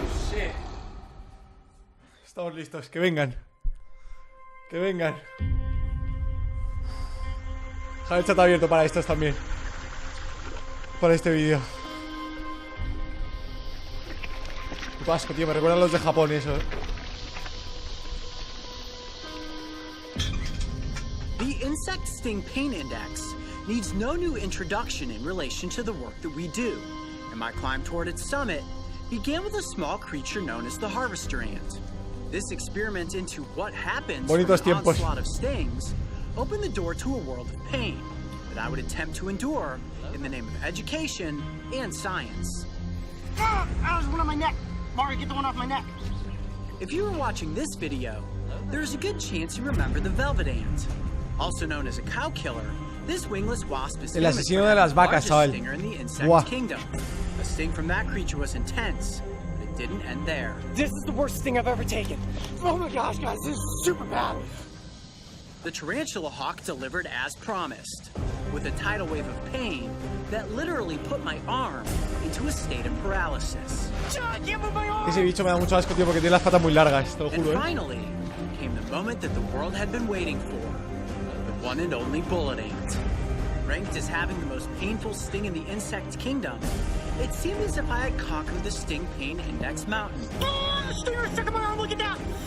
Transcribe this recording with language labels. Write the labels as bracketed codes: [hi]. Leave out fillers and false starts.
[en] Shit. [es] Estamos listos, que vengan. Que vengan. Dejar el chat abierto para estos también. Para este vídeo. Qué asco, tío, me recuerdan los de Japón eso, [en] The Insect Sting Pain Index needs no new introduction in relation to the work that we do, and my climb toward its summit began with a small creature known as the harvester ant. This experiment into what happens from an onslaught of stings opened the door to a world of pain that I would attempt to endure in the name of education and science. Ah, there's one on my neck. Mario, get the one off my neck. If you were watching this video, there's a good chance you remember the velvet ant. Also known as a cow killer, this wingless wasp is [es] el asesino de las vacas, chaval. [en] Stinger in the insect kingdom. A sting from that creature was intense, but it didn't end there. This is the worst sting I've ever taken. Oh my gosh, guys, this is super bad. The tarantula hawk delivered as promised, with a tidal wave of pain that literally put my arm into a state of paralysis. [es] Ese bicho me da mucho asco, tío, porque tiene las patas muy largas, te lo juro, [en] And finally came the moment that the world had been waiting for. The one and only bullet ant. Ranked as having the most painful sting in the insect kingdom, it seemed as if I had conquered the Sting Pain Index mountain. Oh, the stinger stuck in my arm, look at that!